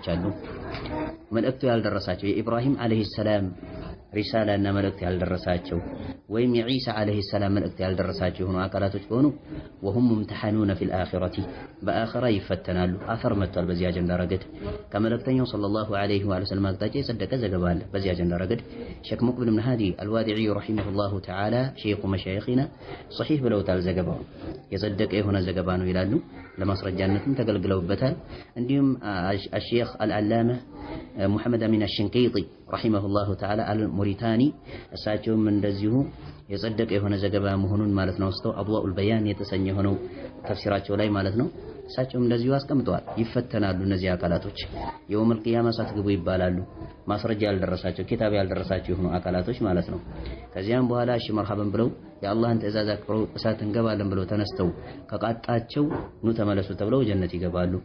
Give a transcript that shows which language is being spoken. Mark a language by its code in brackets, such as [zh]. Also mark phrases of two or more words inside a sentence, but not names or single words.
[am] አሉ መልእክቱ ያልደረሳቸው የኢብራሂም [ar] عليه السلام [am] ሪሳላና መልእክት ያልደረሳቸው ወይም የኢሳ [ar] عليه السلام [am] መልእክት ያልደረሳቸው የሆኑ አካላቶች ከሆኑ [ar] وهم ممتحنون في الآخرة [am] በአኺራ ይፈተናሉ አፈር መጥቷል በዚህ አጀንዳ ረገድ ከመልእክተኛው [ar] صلى الله عليه وسلم [am] አቅጣጫ የጸደቀ ዘገባ አለ በዚህ አጀንዳ ረገድ ሼክ ሙቅቢል ኢብኑ ሃዲ አልዋዲዒ [ar] رحمه الله تعالى شيخ مشايخنا [am] ሶሒህ ብለውታል ዘገባው የጸደቀ የሆነ ዘገባ ነው ይላሉ ለማስረጃነትም ተገልግለውበታል እንዲሁም [ar] الشيخ العلامة محمد أمين الشنقيطي رحمه الله تعالى الموريتاني [am] እሳቸውም እንደዚሁ የጸደቀ የሆነ ዘገባ መሆኑን ማለት ነው አስተው አድዋኡል በያን የተሰኘ ሆነው ተፍሲራቸው ላይ ማለት ነው እሳቸውም እንደዚሁ አስቀምጠዋል ይፈተናሉ እነዚህ አካላቶች [ar] يوم القيامة [am] ሳትገቡ ይባላሉ ማስረጃ ያልደረሳቸው ኪታብ ያልደረሳቸው የሆኑ አካላቶች ማለት ነው ከዚያም በኋላ እሺ መርሐበን ብለው የአላህን ትእዛዝ አክብረው እሳት እንገባለን ብለው ተነስተው ከቃጣቸው ኑ ተመለሱ ተብለው ጀነት ይገባሉ